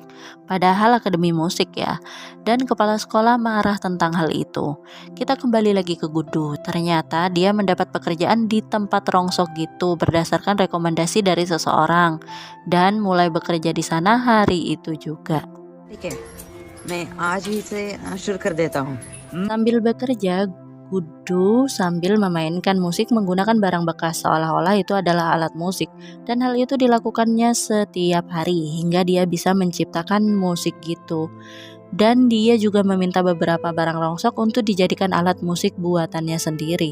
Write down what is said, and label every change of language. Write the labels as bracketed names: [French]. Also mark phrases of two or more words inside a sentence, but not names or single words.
[Indonesian] Padahal Akademi Musik ya. Dan kepala sekolah marah tentang hal itu. Kita kembali lagi ke Guddu. Ternyata dia mendapat pekerjaan di tempat rongsok gitu berdasarkan rekomendasi dari seseorang. Dan mulai bekerja di sana hari itu juga. [Hindi] ठीक है, मैं आज ही से शुरू कर देता हूँ. [Indonesian] Sambil bekerja, Guddu sambil memainkan musik menggunakan barang bekas seolah-olah itu adalah alat musik, dan hal itu dilakukannya setiap hari hingga dia bisa menciptakan musik gitu. Dan dia juga meminta beberapa barang rongsok untuk dijadikan alat musik buatannya sendiri.